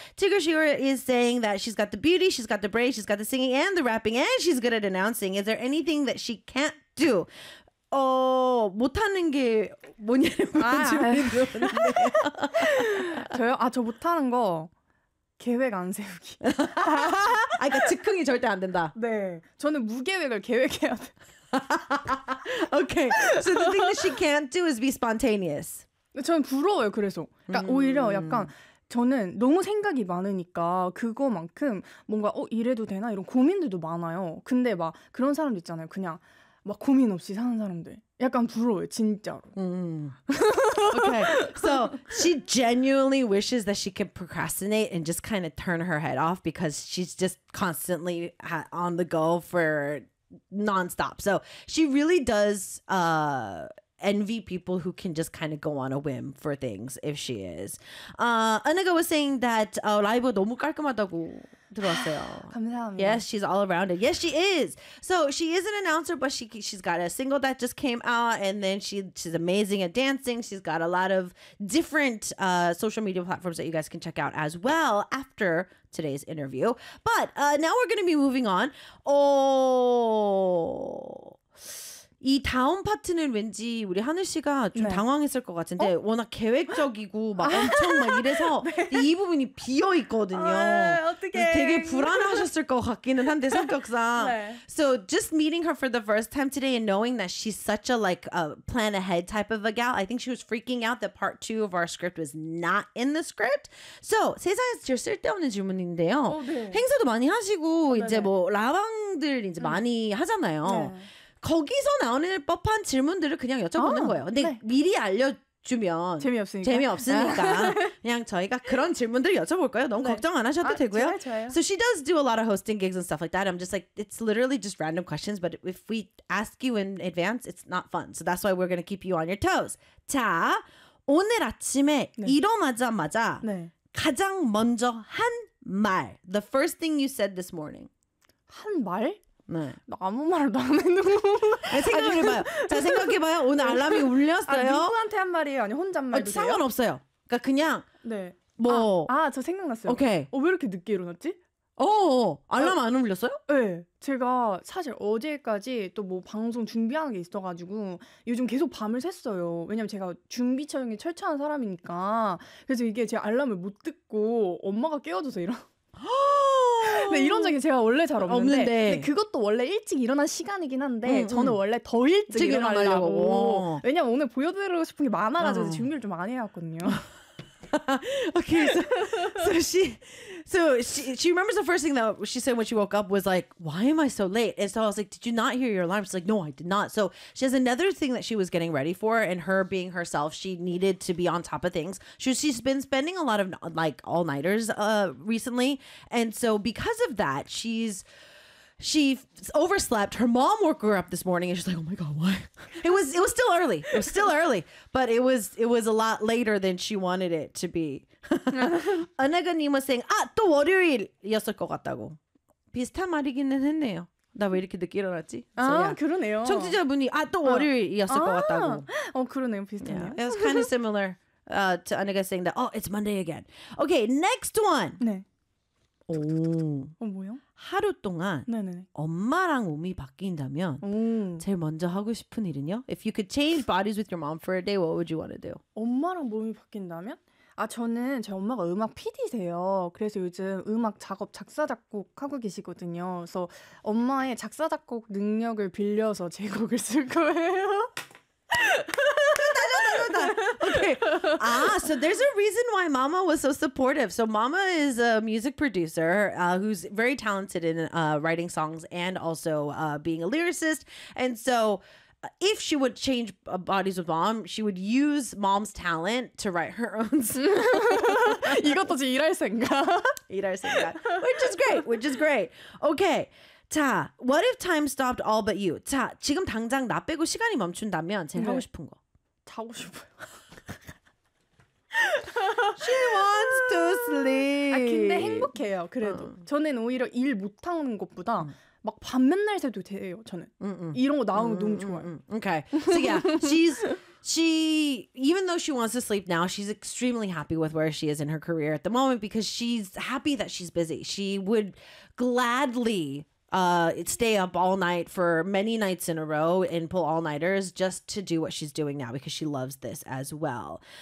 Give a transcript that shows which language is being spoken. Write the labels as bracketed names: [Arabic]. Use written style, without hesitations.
[English] Tigger is saying that she's got the beauty, she's got the brain, she's got the singing and the rapping, and she's good at announcing. Is there anything that she can't do? [Korean] 어, 못하는 게 뭐냐는 거 질문인데요. 저요? 아, 저 못하는 거 계획 안 세우기. 아, 그러니까 즉흥이 절대 안 된다. 네. 저는 무계획을 계획해야 돼. [English] Okay. So the thing that she can't do is be spontaneous. [Korean] 저는 부러워요, 그래서. 그러니까 오히려 약간 저는 너무 생각이 많으니까 그거만큼 뭔가 어, 이래도 되나? 이런 고민들도 많아요. 근데 막 그런 사람도 있잖아요. 그냥 막 고민 없이 사는 사람들 약간 부러워요 진짜로. [English] Okay, so she genuinely wishes that she could procrastinate and just kind of turn her head off because she's just constantly on the go for nonstop. So she really does envy people who can just kind of go on a whim for things if she is. Anaga was saying that [Korean] 라이브 너무 깔끔하다고 들어왔어요. 감사합니다. [English] Yes, she's all around it. Yes, she is. So she is an announcer, but she's got a single that just came out, and then she's amazing at dancing. She's got a lot of different social media platforms that you guys can check out as well after today's interview. But now we're going to be moving on. Oh... [Korean] 이 다음 파트는 왠지 우리 하늘 씨가 좀 네. 당황했을 것 같은데 어? 워낙 계획적이고 막 엄청 막 이래서 네. 이 부분이 비어 있거든요. 어떻게? 되게 불안하셨을 것 같기는 한데 성격상. 네. [English] So just meeting her for the first time today and knowing that she's such a like a plan ahead type of a gal, I think she was freaking out that part two of our script was not in the script. [Korean] So 세상에서 쓸데없는 질문인데요. 오, 네. 행사도 많이 하시고 오, 이제 뭐 라방들 이제 많이 하잖아요. 네. 거기서 나오는 법한 질문들을 그냥 여쭤보는 거예요. 근데 네. 미리 알려주면 재미없으니까 그냥 저희가 그런 질문들을 여쭤볼 거예요. 너무 네. 걱정 안 하셔도 되고요. 좋아요. [English] So she does do a lot of hosting gigs and stuff like that. I'm just like, it's literally just random questions. But if we ask you in advance, it's not fun. So that's why we're going to keep you on your toes. [Korean] 자, 오늘 아침에 네. 일어나자마자 네. 가장 먼저 한 말. [English] The first thing you said this morning. [Korean] 한 말? 네. 아무 말도 안 했는 거. 생각해봐요. 자, 생각해봐요. 오늘 알람이 울렸어요. 아, 누구한테 한 말이에요? 아니, 혼잣말이에요? 아, 상관없어요. 그러니까 그냥. 네. 뭐. 저 생각났어요. 오케이. 왜 이렇게 늦게 일어났지? 알람 안 울렸어요? 네. 제가 사실 어제까지 또 뭐 방송 준비하는 게 있어가지고 요즘 계속 밤을 샜어요. 왜냐면 제가 준비 촬영에 철저한 사람이니까. 그래서 이게 제 알람을 못 듣고 엄마가 깨워줘서 이런. 네, 이런 적이 제가 원래 잘 없는데. 없는데. 근데 그것도 원래 일찍 일어난 시간이긴 한데, 저는 원래 더 일찍 일어나려고. 왜냐면 오늘 보여드리고 싶은 게 많아가지고 준비를 좀 안 해왔거든요. [English] Okay, so she remembers the first thing that she said when she woke up was like, why am I so late? And so I was like, did you not hear your alarm? She's like, no, I did not. So she has another thing that she was getting ready for, and her being herself, she needed to be on top of things. She's been spending a lot of like all-nighters recently. And so because of that, she overslept. Her mom woke her up this morning and she's like, oh my God, why? It was still early. It was still early. But it was a lot later than she wanted it to be. [Korean] 은혜가님 [English] was saying, [Korean] 아, 또 월요일이었을 것 같다고. 비슷한 말이기는 했네요. 나 왜 이렇게 늦게 일어났지? 아, 그러네요. 청취자분이, 아, 또 월요일이었을 것 같다고. 그러네요. 비슷하네요. [English] Yeah, it was kind of similar to 은혜가 saying that, oh, it's Monday again. Okay, next one. [Korean] 네. 오. 뭐요? 하루 동안 네네. 엄마랑 몸이 바뀐다면 제일 먼저 하고 싶은 일은요? [English] If you could change bodies with your mom for a day, what would you want to do? [Korean] 엄마랑 몸이 바뀐다면? 아, 저는 제 엄마가 음악 PD세요. 그래서 요즘 음악 작업 작사 작곡 하고 계시거든요. 그래서 엄마의 작사 작곡 능력을 빌려서 제 곡을 쓸 거예요. [English] Okay. Ah, so there's a reason why Mama was so supportive. So Mama is a music producer who's very talented in writing songs and also being a lyricist. And so if she would change bodies with mom, she would use mom's talent to write her own song. [Korean] 이것도 지금 일할 생각. 일할 생각. [English] Which is great. Which is great. Okay. 자, what if time stopped all but you? [Korean] 자, 지금 당장 나 빼고 시간이 멈춘다면 제일 네. 하고 싶은 거. 자고 싶어요. [English] She wants to sleep. [Korean] 아, 근데 행복해요. 그래도. 저는 오히려 일 못하는 것보다 막 밤 맨날 새도 돼요. 저는. 이런 거 나오는 거 너무 좋아요. [English] Okay. So yeah, she even though she wants to sleep now, she's extremely happy with where she is in her career at the moment because she's happy that she's busy. She would gladly stay up all night for many nights in a row and pull all-nighters just to do what she's doing now because she loves this as well.